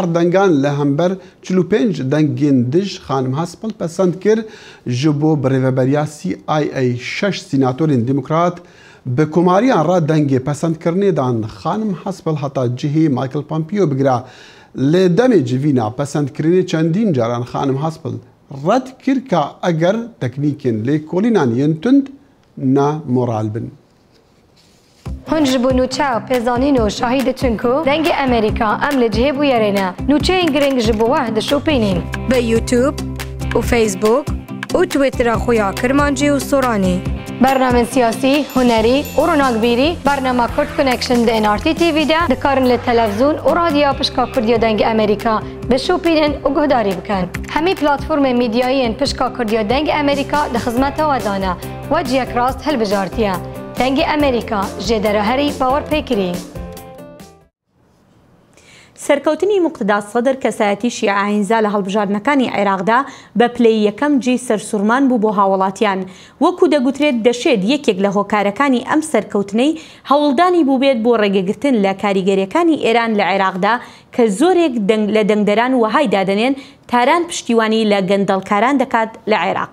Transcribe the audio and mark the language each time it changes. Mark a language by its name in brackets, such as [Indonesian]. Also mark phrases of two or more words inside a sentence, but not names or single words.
[Kurdish] دەنگان لە هەمبەر 45 دەنگین دژ خانم هاسپڵ پەسەند کرد ji بۆ بڕێوەبەریا CIA 6 سیناتۆرین دیموکرات بە کۆماریان ڕا دەنگێ پەسەندکردنێدان خانم هاسپڵ هەتا جهی مایکل پۆمپیۆ بگرا لێ دەمێ جڤینە پەسەندکردنی چەندین جاران خانم هاسپڵ ڕەت کرد کە ئەگەر تەکنیکن لێکۆڵینان یەن تند نامۆرال بن. هون جبو نوچه و پیزانین و شاهید چنکو دنگ امریکا ام لجهه بویرینه نوچه این گرنگ جبو وحد شو پینین به یوتیوب و فیسبوک و تویتر خویا کرمانجی و سورانی برنامه سیاسی، هنری و روناکبیری برنامه کرد کنکشن ده NRT TV ده دکارن لتلفزیون و رادیو پشکا کردیا دنگ امریکا به شو پینن و گهداری بکن همی پلاتفورم میدیایی پشکا کردیا دنگ امریکا ده خدمت و دانه و جیک راست هل بجارتیه دەنگی ئەمریکا ژێدەرە هەری باوەڕ پێکری. [Central Kurdish] سەرکەوتنی موقتدا سەدر کەسایەتی شیعە ئاینزا لە هەڵبژاردنەکانی عێراقدا بە پلەی یەکەم جێی سەرسوورمان بوو بۆ هاوڵاتیان وەکو دەگوترێت دەشێت یەکێک لە هۆکارەکانی ئەم سەرکەوتنەی هەوڵدانی بوو بێت بۆ ڕێگەگرتن لە کاریگەریەکانی ئێران لە عێراقدا کە زۆرێک لە دەنگدەران وەهای دادەنێن تاران پشتیوانی لە گەندەڵکاران دەکات لە عێراق.